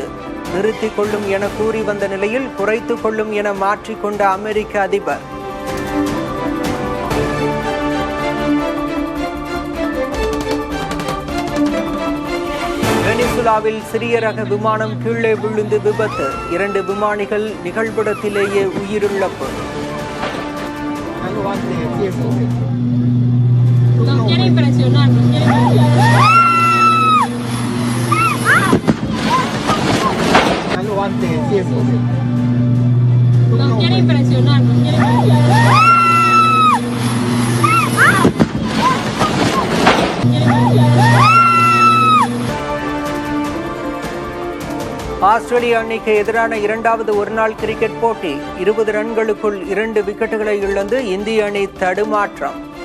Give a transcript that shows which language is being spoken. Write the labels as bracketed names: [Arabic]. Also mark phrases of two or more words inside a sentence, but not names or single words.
[Tamil] நிறுத்திக் கொள்ளும் என கூறி வந்த நிலையில் குறைத்துக் கொள்ளும் என மாற்றிக்கொண்ட அமெரிக்க அதிபர். வெனிசுலாவில் சிறிய ரக விமானம் கீழே விழுந்து விபத்து. 2 விமானிகள் நிகழ்விடத்திலேயே உயிரிழப்பு. [Spanish] Nos quiere impresionar, nos quiere impresionar. Algo antes del tiempo. Nos quiere impresionar, nos quiere impresionar. [Tamil] ஆஸ்திரேலிய அணிக்கு எதிரான 2வது ஒருநாள் கிரிக்கெட் போட்டி. 20 ரன்களுக்குள் 2 விக்கெட்டுகளை இழந்து இந்திய அணி தடுமாற்றம்.